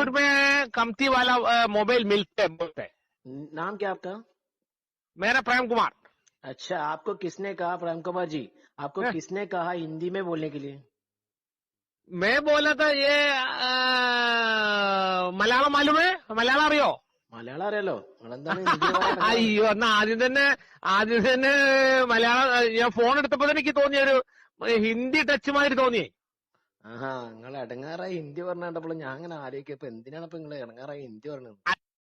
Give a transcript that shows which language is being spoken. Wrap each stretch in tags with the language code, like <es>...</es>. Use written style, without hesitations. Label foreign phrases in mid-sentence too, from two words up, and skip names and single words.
<hi>तिरूर में कमती वाला मोबाइल मिलते है बोलते हैं। नाम क्या आपका? मेरा प्रेम कुमार। अच्छा, आपको किसने कहा प्रेम कुमार जी? आपको हैं? किसने कहा हिंदी में बोलने के लिए? मैं बोला था ये മലയാളം मालूम है,</hi> <ml>മലയാളം അറിയോ. മലയാളം അറിയാലോ, നിങ്ങളെന്താണ് ഹിന്ദി പറയാൻ ഇടങ്ങാറ്? അയ്യോ എന്നാ ആദ്യം തന്നെ മലയാളം ഞാൻ ഫോൺ എടുത്തപ്പോ തന്നെ എനിക്ക് തോന്നിയ ഒരു ഹിന്ദി ടച്ച് മാതിരി തോന്നിയേ. ആഹാ, നിങ്ങൾ ഇടങ്ങാറായി ഹിന്ദി പറഞ്ഞപ്പോൾ ഞാൻ അങ്ങനെ ആലോചിക്കും, ഇപ്പൊ എന്തിനാണ് ഇപ്പൊ നിങ്ങൾ ഇടങ്ങാറായി ഹിന്ദി പറഞ്ഞത്?</ml>